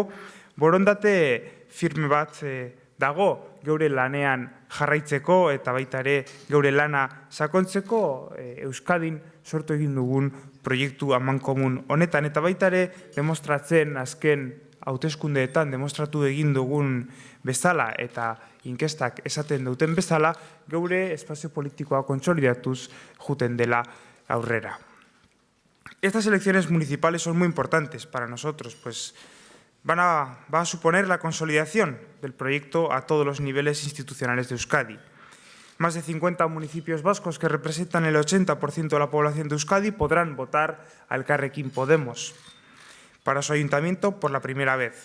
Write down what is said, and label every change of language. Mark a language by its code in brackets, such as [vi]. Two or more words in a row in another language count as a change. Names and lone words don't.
[eu] borondate firme bat dago geure lanean jarraitzeko eta baita ere geure lana sakontzeko Euskadin sortu egin dugun proiektu amankomun honetan eta baita ere demostratzen azken hauteskundeetan demostratu egin dugun bezala eta inkestak esaten duten bezala geure espazio politikoa kontsolidatuz juten dela aurrera. [es] Estas elecciones municipales son muy importantes para nosotros, pues va a suponer la consolidación del proyecto a todos los niveles institucionales de Euskadi. Más de 50 municipios vascos que representan el 80% de la población de Euskadi podrán votar a Elkarrekin Podemos para su ayuntamiento por la primera vez.